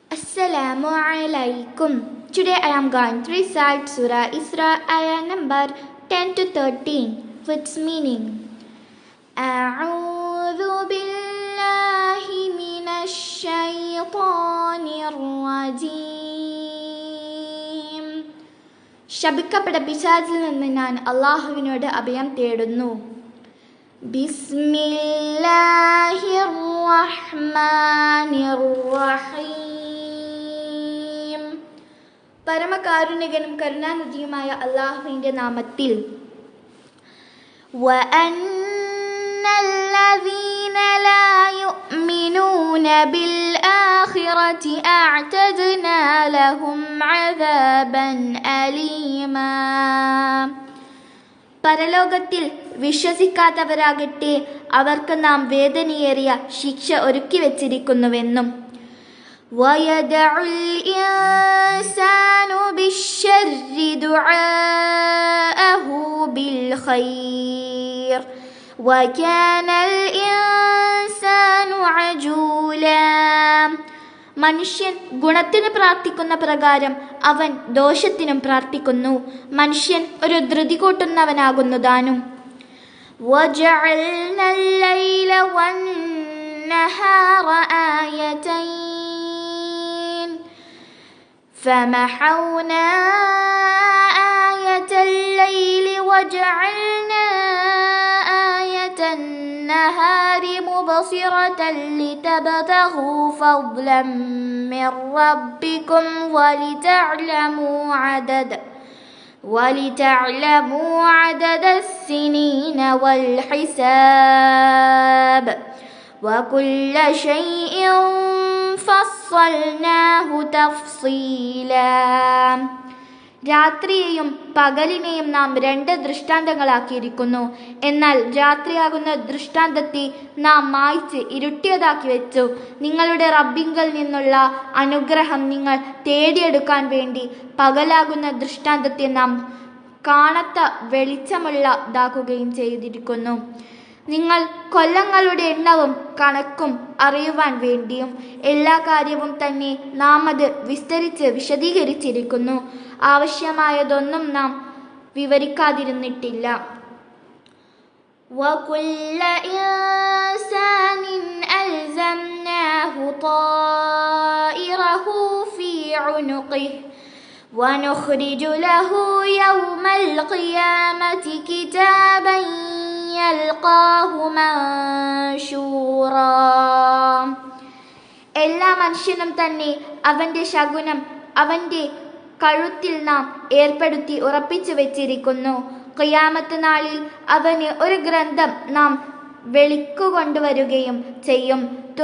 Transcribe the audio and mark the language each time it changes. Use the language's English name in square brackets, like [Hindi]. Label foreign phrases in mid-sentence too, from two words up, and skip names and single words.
[Arabic] السلام عليكم. [English] Today I am going to recite Surah Isra ayah number 10 to 13 with its meaning. [Arabic] أعوذ بالله من الشيطان الرجيم. [Malayalam] ശപിക്കപ്പെട്ട പിശാചിൽ നിന്ന് ഞാൻ അല്ലാഹുവിനോട് അഭയം തേടുന്നു. [Arabic] بسم الله الرحمن الرحيم. [Malayalam] പരമകാരുണികനും കരുണാനിധിയുമായ അല്ലാഹുവിന്റെ നാമത്തിൽ. [Arabic] وَأَنَّ الَّذِينَ لَا يُؤْمِنُونَ بِالْآخِرَةِ أَعْتَدْنَا لَهُمْ عَذَابًا أَلِيمًا. [Malayalam] പരലോകത്തിൽ വിശ്വസിക്കാത്തവരാകട്ടെ അവർക്ക് നാം വേദനയേറിയ ശിക്ഷ ഒരുക്കി വച്ചിരിക്കുന്നുവെന്നും. [Arabic] وَيَدْعُ الْإِنسَانُ بِالشَّرِّ دُعَاءَهُ بِالْخَيْرِ وَكَانَ الْإِنسَانُ عَجُولًا. [Malayalam] മനുഷ്യൻ ഗുണത്തിന് പ്രാർത്ഥിക്കുന്ന പ്രകാരം അവൻ ദോഷത്തിനും പ്രാർത്ഥിക്കുന്നു. മനുഷ്യൻ ഒരു ധൃതി കൂട്ടുന്നവനാകുന്നു താനും. [Arabic] وَجَعَلْنَا اللَّيْلَ وَالنَّهَارَ آيَتَيْنِ فَمَحَوْنَا آيَةَ اللَّيْلِ وَجَعَلْنَا آيَةَ النَّهَارِ مُبْصِرَةً لِتَبْتَغُوا فَضْلًا مِّن رَّبِّكُمْ وَلِتَعْلَمُوا عَدَدَ السِّنِينَ وَالْحِسَابَ وَكُلَّ شَيْءٍ فَصَّلْنَاهُ تَفْصِيلًا. [Malayalam] രാത്രിയെയും പകലിനെയും നാം രണ്ട് ദൃഷ്ടാന്തങ്ങളാക്കിയിരിക്കുന്നു. എന്നാൽ രാത്രിയാകുന്ന ദൃഷ്ടാന്തത്തെ നാം മായ്ച്ച് ഇരുട്ടിയതാക്കി വെച്ചു. നിങ്ങളുടെ റബ്ബിങ്കൽ നിന്നുള്ള അനുഗ്രഹം നിങ്ങൾ തേടിയെടുക്കാൻ വേണ്ടി പകലാകുന്ന ദൃഷ്ടാന്തത്തെ നാം കാണാത്ത വെളിച്ചമുള്ളതാക്കുകയും ചെയ്തിരിക്കുന്നു. നിങ്ങൾ കൊല്ലങ്ങളുടെ എണ്ണവും കണക്കും അറിയുവാൻ വേണ്ടിയും എല്ലാ കാര്യവും തന്നെ നാം അത് വിസ്തരിച്ച് വിശദീകരിച്ചിരിക്കുന്നു. ആവശ്യമായതൊന്നും നാം വിവരിക്കാതിരുന്നിട്ടില്ല. [Arabic] وَكُلَّ إِنسَانٍ أَلْزَمْنَاهُ طَائِرَهُ فِي عُنُقِهِ وَنُخْرِجُ لَهُ يَوْمَ الْقِيَامَةِ كِتَابًا يَلْقَاهُ مَنشُورًا. [Malayalam] എല്ലാ മനുഷ്യനും തന്നെ അവൻ്റെ ശകുനം അവൻ്റെ കഴുത്തിൽ നാം ഏർപ്പെടുത്തി ഉറപ്പിച്ചു വെച്ചിരിക്കുന്നു. ഖിയാമത്ത് നാളിൽ അവന് ഒരു ഗ്രന്ഥം നാം വെളിക്കൊണ്ടുവരികയും ചെയ്യും.